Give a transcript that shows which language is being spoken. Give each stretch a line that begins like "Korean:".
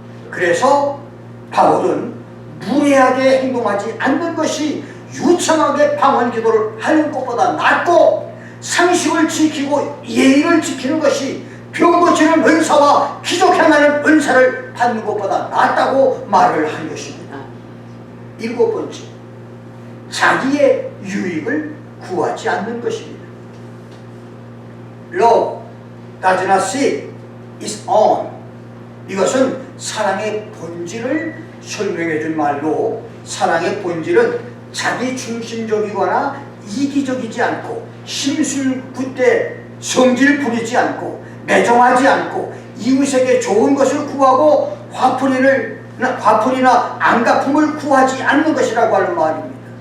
Korean: 그래서 바울은 무례하게 행동하지 않는 것이 유창하게 방언 기도를 하는 것보다 낫고, 상식을 지키고 예의를 지키는 것이 병 고치는 은사와 기적 행하는 은사를 받는 것보다 낫다고 말을 한 것입니다. 일곱 번째, 자기의 유익을 구하지 않는 것입니다.
English: Love does not seek its own.
Korean: 이것은 사랑의 본질을 설명해 준 말로, 사랑의 본질은 자기 중심적이거나 이기적이지 않고 심술궂게 성질 부리지 않고 매정하지 않고 이웃에게 좋은 것을 구하고 화풀이나 안갚음을 구하지 않는 것이라고 하는 말입니다.